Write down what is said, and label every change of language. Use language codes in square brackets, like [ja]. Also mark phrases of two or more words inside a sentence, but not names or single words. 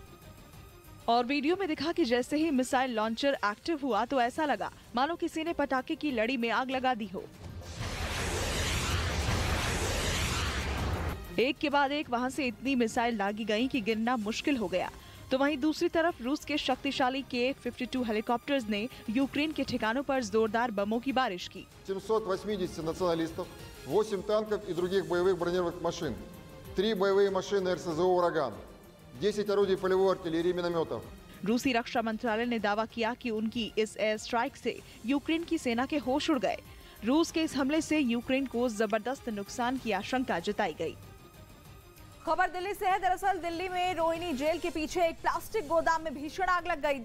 [hi] और वीडियो में दिखा कि जैसे ही [en] missile launcher active [hi] हुआ तो ऐसा लगा मानो किसी ने पटाखे की लड़ी में आग लगा दी हो। एक के बाद एक वहां से इतनी मिसाइल दागी गई कि गिनना मुश्किल हो गया। तो वहीं दूसरी तरफ रूस के शक्तिशाली Ka-52 हेलीकॉप्टर्स ने यूक्रेन के ठिकानों पर जोरदार बमों की बारिश की। [ru] 780 националистов, 8 танков и других боевых бронированных машин, 3 боевые машины РСЗО «Ураган», 10 орудий полевой артиллерии и минометов। [hi] रूसी रक्षा मंत्रालय ने दावा किया कि उनकी इस [en] air strike [hi] से यूक्रेन की सेना के होश उड़ गए। रूस के इस हमले से यूक्रेन को जबरदस्त नुकसान की आशंका जताई गई। खबर दिल्ली से है। दरअसल दिल्ली में रोहिणी जेल के पीछे एक प्लास्टिक गोदाम में भीषण आग लग गई।